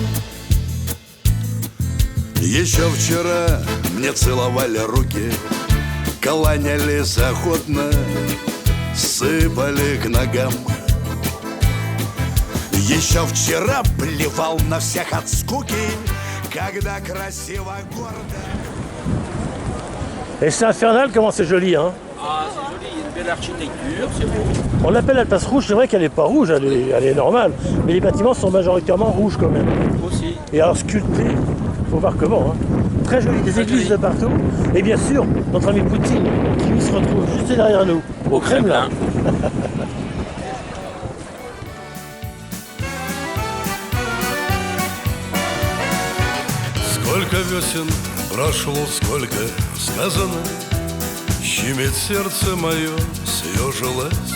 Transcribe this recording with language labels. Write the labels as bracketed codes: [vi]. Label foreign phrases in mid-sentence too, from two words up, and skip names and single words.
[ru] Еще вчера мне целовали руки, кланялись охотно, сыпали к ногам. Еще вчера плевал на всех от скуки, когда красиво, гордо. [fr] Et c'est infernal comment c'est joli, hein. Ah, c'est joli, il y a une belle architecture, c'est beau. On l'appelle la place rouge, c'est vrai qu'elle n'est pas rouge, elle est normale. Mais les bâtiments sont majoritairement rouges quand même. Aussi. Et alors sculptés, il faut voir comment. Hein. Très joli, des églises de partout. Et bien sûr, notre ami Poutine, qui lui se retrouve juste derrière nous, au Kremlin. [ru] Сколько весен прошло, сколько сказано, щемит сердце мое, съежилось.